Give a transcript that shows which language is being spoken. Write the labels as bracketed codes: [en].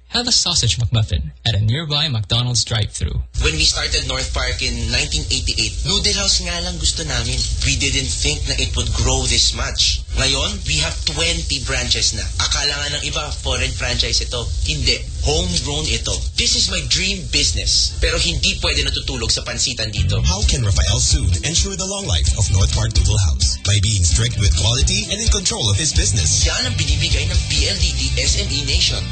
[en] Have a sausage McMuffin at a nearby McDonald's drive-thru. When we started North Park in 1988, noodle house [tl] nga lang gusto namin. [en] We didn't think na it would grow this much. [tl] Ngayon, [en] we have 20 branches na. [tl] Akala nga ng iba, foreign franchise ito. Hindi, homegrown ito. [en] This is my dream business. [tl] Pero hindi pwede natutulog sa pansitan dito. [en] How can Rafael Soon ensure the long life of North Park Noodle House? By being strict with quality and in control of his business. [tl] Yan ang binibigay ng PLDT SME Nation.